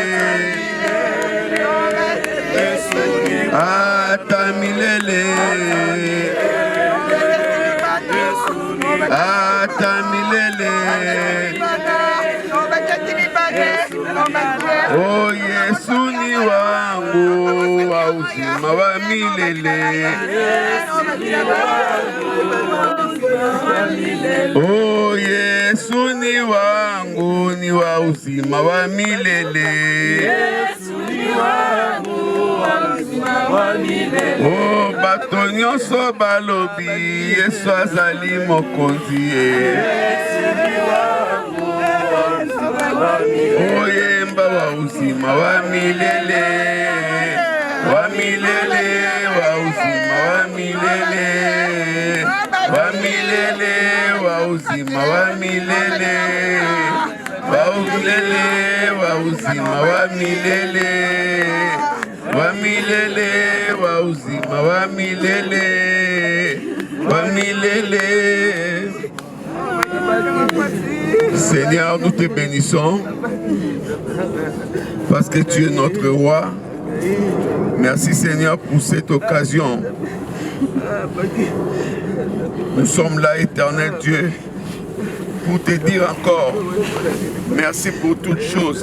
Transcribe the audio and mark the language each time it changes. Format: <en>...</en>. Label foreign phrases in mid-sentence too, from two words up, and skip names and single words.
<sw>ata milele oh Yesu ni wangu wa uzima wa milele oh Yesu ni wangu ni wa uzima wa milele</sw> <ln>oh bato nyonso balobi Yesu azali mokonzi</ln> <sw>oh yemba wa uzima wa milele wa uzima wa milele wa uzima wa milele wa uzima wa milele wa uzima wa milele</sw> <fr>Seigneur, nous te bénissons parce que tu es notre roi. Merci Seigneur pour cette occasion. Nous sommes là, éternel Dieu, pour te dire encore merci pour toutes choses.</fr>